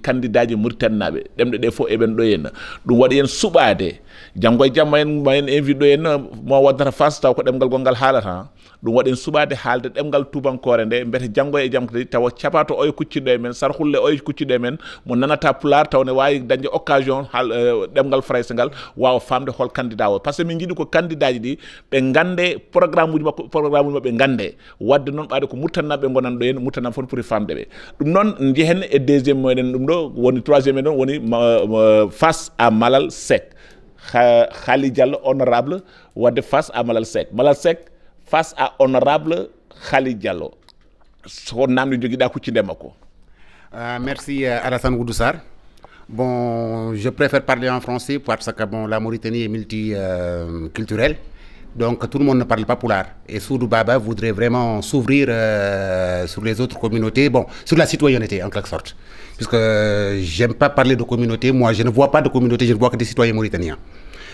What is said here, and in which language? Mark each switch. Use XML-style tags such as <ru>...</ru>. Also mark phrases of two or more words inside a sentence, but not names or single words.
<ff>candidat ji Mauritanie naɓe ɗemɗe ɗe fof eɓen ɗo henna ɗum waɗi en suɓade janggo e jamma en ma en invite ɗo henna mo waddata face taw ko ɗemgal gongal haalata ɗum waɗi en suɓade haalde ɗemgal tubankore nde mbete janggo e jaam kadi tawa capato oye kucciɗo e men sarhulle oye kucciɗo e men mo nanata pulaar taw ne wawi dañde occasion haal ɗemgal français ngal wawa famde hol candidat o</ff> <fr>par ce que</fr> <ff>min jiiɗi ko candidat ji ɗi ɓe gande programme uji mabɓe gande wadde noon ɓaade ko Mauritanie naɓe gonan ɗo henna Mauritanie fof poti famde ɓe ɗum noon jehen e deuxiéme moɗen ɗum ɗo woni troisiéme ɗon woni</ff> <fr>face à</fr> <ff>Malal Seck Haali Diallo honorable wadde</ff> <fr>face à</fr> <ff>Malal Seck</ff> <fr>face à honorable</fr> <ff>Haali Diallo so namdi joguiɗa kuccinde makko.</ff> <fr>Merci Alassane Oudou Sarr. Bon, je préfère parler en français parce que bon, la Mauritanie est multiculturelle. Donc tout le monde ne parle pas pulaar. Et Sodou Baba voudrait vraiment s'ouvrir sur les autres communautés, bon, sur la citoyenneté en quelque sorte. Puisque j'aime pas parler de communauté, moi je ne vois pas de communauté, je ne vois que des citoyens mauritaniens.</fr>